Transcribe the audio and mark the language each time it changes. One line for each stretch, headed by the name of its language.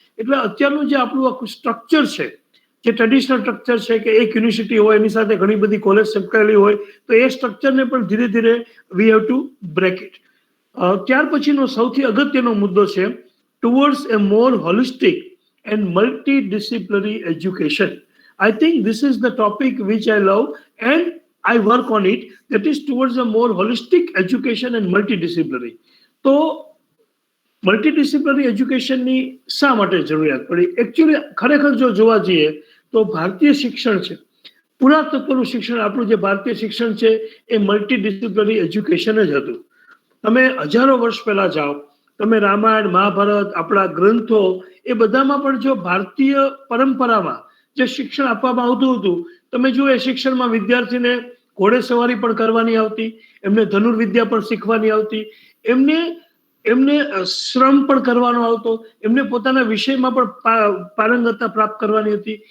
Gujarati: એટલે અત્યારનું જે આપણું આખું સ્ટ્રક્ચર છે, જે ટ્રેડિશનલ સ્ટ્રક્ચર છે કે એક યુનિવર્સિટી હોય એની સાથે ઘણી બધી કોલેજ સંકળાયેલી હોય, તો એ સ્ટ્રક્ચરને પણ ધીરે ધીરે
English: We have to break it.
Gujarati: ત્યાર પછીનો સૌથી અગત્યનો મુદ્દો છે
English: Towards a more holistic and multidisciplinary education. I think this is the topic which I love and I work on it. That is towards a more holistic education and multidisciplinary.
Gujarati: તો multidisciplinary એજ્યુકેશનની શા માટે જરૂરિયાત પડી? Actually ખરેખર જો જોવા જઈએ તો ભારતીય શિક્ષણ છે, પુરાતત્વનું શિક્ષણ, આપણું જે ભારતીય શિક્ષણ છે એ મલ્ટીડિસિપ્લિનરી એજ્યુકેશન જ હતું. તમે હજારો વર્ષ પહેલા જાઓ, તમે રામાયણ, મહાભારત, આપણા ગ્રંથો, એ બધામાં પણ જો ભારતીય પરંપરામાં જે શિક્ષણ આપવામાં આવતું હતું, તમે જુઓ એ શિક્ષણમાં વિદ્યાર્થીને ઘોડે સવારી પણ કરવાની આવતી, એમને ધનુર્વિદ્યા પણ શીખવાની આવતી, એમને શ્રમ પણ કરવાનો આવતો, એમને પોતાના વિષયમાં પણ પારંગતતા પ્રાપ્ત કરવાની હતી.